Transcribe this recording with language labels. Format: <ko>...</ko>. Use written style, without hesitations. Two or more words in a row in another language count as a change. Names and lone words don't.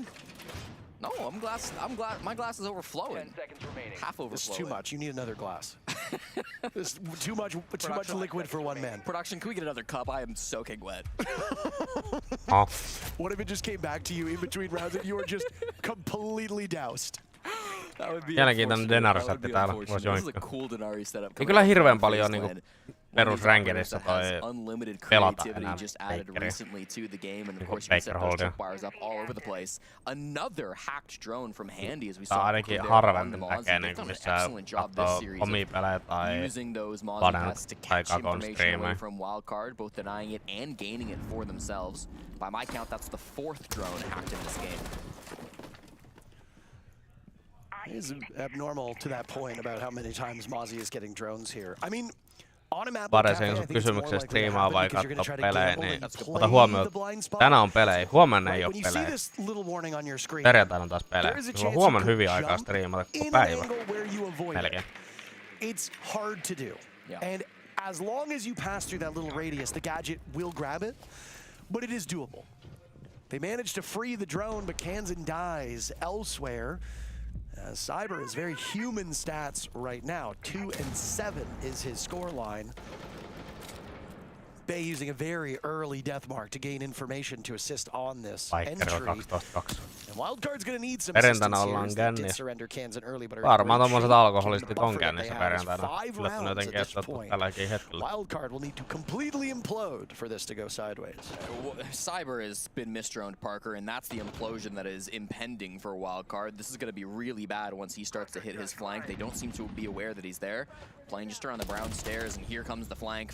<en>No, I'm glad my glass is overflowing. 10 seconds remaining. Half overflowing. It's too much. You need another glass. There's too much liquid for one man. Production, can we get another cup? I am soaking wet. What if it just came back to you in between rounds and you were just completely doused?</en> <fi>Mielenkiintoinen Denari-setti täällä. Voisi joinkka. Ei kyllä hirveän paljon niinku perusränkerissa toi pelata enää Bakeriä. Niinku Baker-holdia. Tää ainakin harvemmin näkee niinku missä kattoo omia pelejä tai Panen tai Kakon striimejä.</fi> <en>By my count, that's the 4th drone hacked in this game. It is abnormal to that point about how many times Mozzie is getting drones here. I mean, on a map like Cafe, I think it's more likely to happen because you're going to try to gamble and play the blind spot.</en> <fi>Tänään on pelejä, huomenna ei oo</fi> <en>When you see</en> <fi>pelejä.</fi> <en>this little warning on your screen,</en> <fi>Perjantaina on taas pelejä.</fi> <en>there is a</en> <fi>Sulla on</fi> <en>chance</en> <fi>huomenna</fi> <en>you</en> <fi>hyvin</fi> <en>could</en> <fi>aikaa</fi> <en>jump</en> <fi>striimata koko</fi> <en>in an</en> <fi>päivä.</fi> <en>angle where you avoid it.</en> <fi>Melkein.</fi> <en>It's hard to do. And as long as you pass through that little radius, the gadget will grab it, but it is doable. They managed to free the drone, but Kansan dies elsewhere. Cyber is very human stats right now. 2-7 is his score line. Bay using a very early death mark to gain information to assist on this entry. And Wildcard's going to need some assistance here as they did surrender Kansan early, but</en> <fi>varmaan tommoset alkoholistit on käynnissä perjantaina. Yllättänyt jotenkin kestettu tälläkin hetkellä.</fi> <en>Wildcard will need to completely implode for this to go sideways. Cyber has been misdroned, Parker, and that's the implosion that is impending for Wildcard. This is going to be really bad once he starts to hit his flank. They don't seem to be aware that he's there. Playing just around the brown stairs, and here comes the flank.</en>